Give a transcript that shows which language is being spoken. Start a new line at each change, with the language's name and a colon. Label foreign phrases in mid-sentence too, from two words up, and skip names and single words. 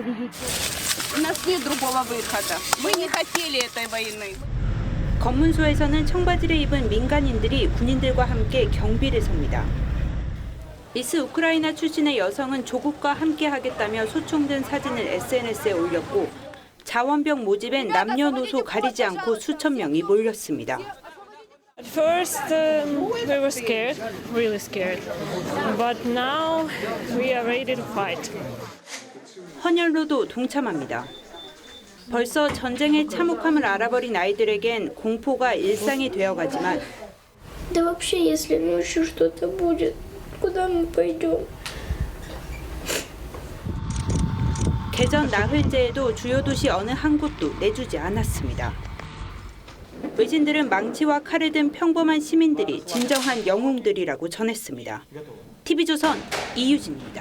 Korean: 검문소에서는 청바지를 입은 민간인들이 군인들과 함께 경비를 섭니다. 이스 우크라이나 출신의 여성은 조국과 함께 하겠다며 소총든 사진을 SNS에 올렸고 자원병 모집엔 남녀노소 가리지 않고 수천 명이 몰렸습니다.
English: At first, we were scared, really scared. But now we are ready to fight.
Korean: 헌혈로도 동참합니다. 벌써 전쟁의 참혹함을 알아버린 아이들에겐 공포가 일상이 되어가지만
Russian: Да вообще, если ночью что-то будет, куда мы пойдем?
Korean: 개전 나흘째에도 주요 도시 어느 한 곳도 내주지 않았습니다. 외신들은 망치와 칼을 든 평범한 시민들이 진정한 영웅들이라고 전했습니다. TV조선 이유진입니다.